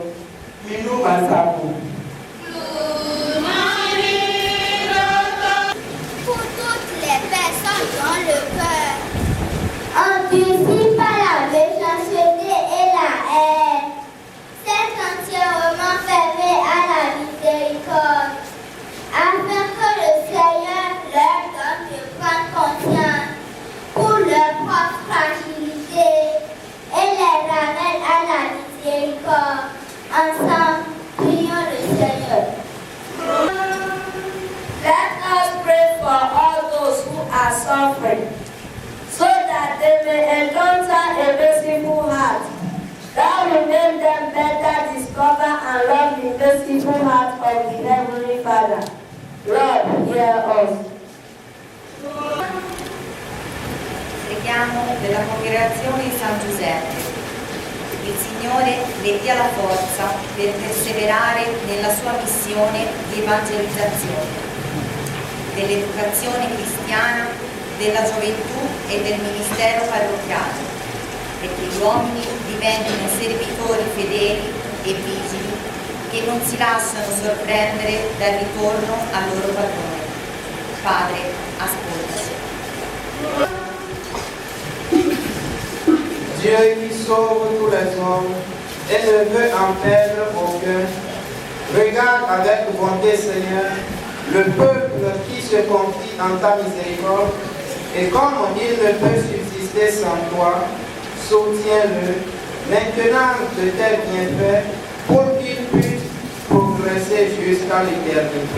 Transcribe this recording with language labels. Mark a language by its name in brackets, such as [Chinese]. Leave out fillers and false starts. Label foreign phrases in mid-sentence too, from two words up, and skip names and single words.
[French] Minu masabu. Pour toutes les personnes dans le cœur. Anticipe la méchanceté et la haine. C'est entièrement fermé à la miséricorde, afin que le Seigneur leur donne de prendre conscience pour leur propre fragilité et les ramène à la miséricorde. Ensemble, prions le Seigneur. [English] Let us pray for all those who are suffering, so that they may encounter a merciful heart, that will make them better discover and love the merciful heart of the Heavenly Father. Lord, hear us. [Italian] Preghiamo per la congregazione di San Giuseppe. Il Signore le dia la forza per perseverare nella sua missione di evangelizzazione, dell'educazione cristiana, della gioventù e del ministero parrocchiale, e che gli uomini diventino servitori fedeli e vigili che non si lasciano sorprendere dal ritorno al loro padrone. Padre, ascoltaci. [French] Dieu qui sauve tous les hommes et ne veut en perdre aucun, regarde avec bonté, Seigneur, le peuple qui se confie en ta miséricorde, et comme il ne peut subsister sans toi, soutiens-le maintenant de tes bienfaits pour qu'il puisse progresser jusqu'à l'éternité.